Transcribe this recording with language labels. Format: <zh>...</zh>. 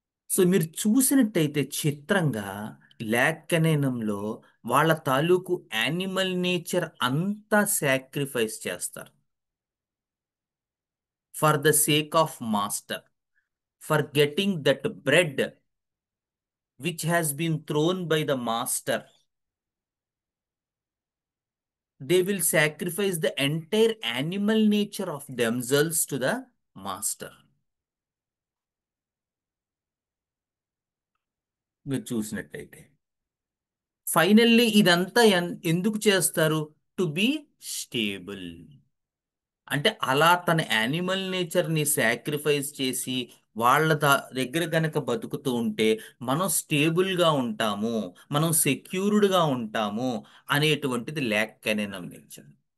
<te>So మీరు చూసినట్టయితే చిత్రంగా ల్యాక్కెనేనంలో వాళ్ళ తాలూకు యానిమల్ నేచర్ అంతా సాక్రిఫైస్ చేస్తారు</te> <en>For the sake of master, for getting that bread which has been thrown by the master. They will sacrifice the entire animal nature of themselves to the master.</en> <te>మీరు చూసినట్టయితే finally ఇదంతా ఎందుకు చేస్తారు?</te> <en>To be stable.</en> <te>అంటే అలా తన animal నేచర్ని sacrifice చేసి వాళ్ళ దగ్గర కనుక బతుకుతూ ఉంటే మనం స్టేబుల్గా ఉంటాము, మనం సెక్యూర్డ్గా ఉంటాము అనేటువంటిది ల్యాక్కెనైనం నేచర్.</te>